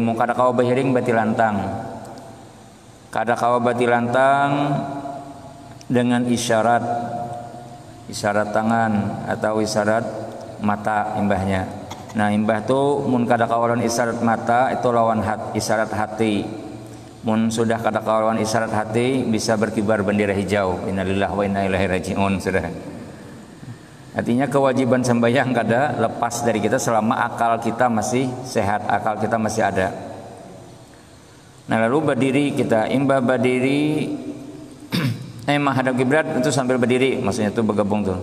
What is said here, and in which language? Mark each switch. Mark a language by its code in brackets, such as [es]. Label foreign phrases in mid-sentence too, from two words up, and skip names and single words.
[bjn] Mun kada kawa bahiring bati lantang. Kada kawa bati lantang dengan isyarat tangan atau isyarat mata imbahnya. Nah, imbah tu mun kada kawa lawan isyarat mata itu lawan isyarat hati. Mun sudah kada kawan isyarat hati bisa berkibar bendera hijau. [ar] إنا لله وإنا إليه راجعون. [bjn] Sudah. Artinya kewajiban sembahyang kada lepas dari kita selama akal kita masih sehat, akal kita masih ada. Nah, lalu berdiri kita, imbah berdiri menghadap kiblat itu sambil berdiri, maksudnya itu bergabung tuh.